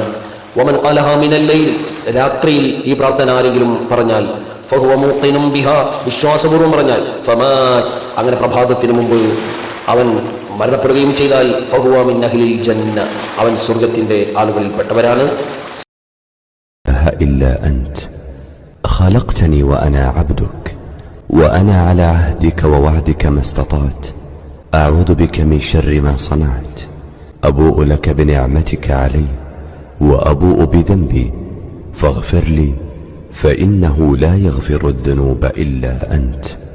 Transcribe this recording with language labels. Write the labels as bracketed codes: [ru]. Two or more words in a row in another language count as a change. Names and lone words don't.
[ar] ومن قالها من الليل, [ml] രാത്രിയിൽ ഈ പ്രാർത്ഥന ആരെങ്കിലും പറഞ്ഞാൽ [ar] فهو موقن بها, [ml] വിശ്വാസപൂർവ്വം പറഞ്ഞാൽ ഫമാത്, അങ്ങനെ പ്രഭാതത്തിന് മുമ്പ് അവൻ മരണപ്പെടുകയും ചെയ്താൽ [ar] فهو من أهل الجنة, [ml] അവൻ സ്വർഗത്തിന്റെ ആളുകളിൽപ്പെട്ടവരാണ്. [ar] إلا أنت خلقتني وأنا عبدك وأنا على عهدك ووعدك ما استطعت أعوذ بك من شر ما صنعت أبوء لك بنعمتك علي وأبوء بذنبي فاغفر لي فإنه لا يغفر الذنوب إلا أنت.